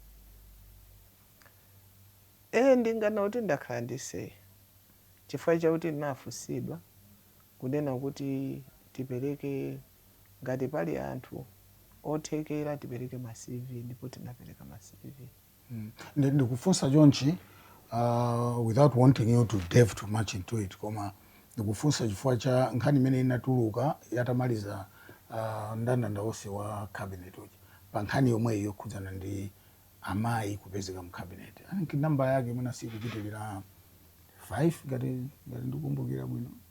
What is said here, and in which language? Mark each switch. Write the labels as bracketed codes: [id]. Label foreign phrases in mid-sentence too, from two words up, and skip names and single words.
[ny] Ndingana kuti ndakhala ndi say. Chifukwa chakuti ndinafunsidwa kunena kuti tipereke ngati pali anthu othekera tipereke ma CV, ndipo tinapereka ma CV. Ndikufunsa chonchi [en] without wanting you to delve too much into it, [ny] koma ndikufunsa chifukwa cha nkhani imene inatuluka yatamaliza ndandanda onse wa cabinet uja pa nkhani yomweyo yokhudzana ndi amayi kupezeka mu cabinet. [en] I think [ny] namba yake mwina sikupitirira 5 ngati ndikukumbukira bwino.